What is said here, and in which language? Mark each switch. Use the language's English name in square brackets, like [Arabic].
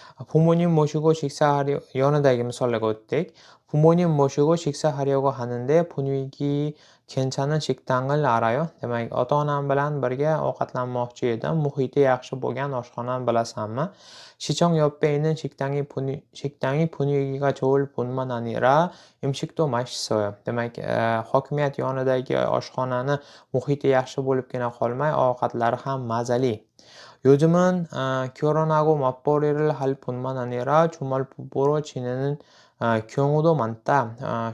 [Korean] 부모님 모시고 [Uzbek] yonidagi misollarga o'tdik. [Korean] 부모님 모시고 식사하려고 하는데 분위기 괜찮은 식당을 알아요? [Uzbek] Demak, ota-onam bilan birga ovqatlanmoqchi edim. Muhiti yaxshi bo'lgan oshxonani bilasanmi? [Korean] 시청 옆에 있는 식당이 분위기가 좋을 뿐만 아니라 음식도 맛있어요. [Uzbek] Demak, hokimiyat yonidagi oshxonani muhiti yaxshi bo'libgina qolmay, ovqatlari ham mazali. [Korean] 요즘은 결혼하고 맞벌이를 할 뿐만 아니라 주말 부부로 지내는 경우도 많다.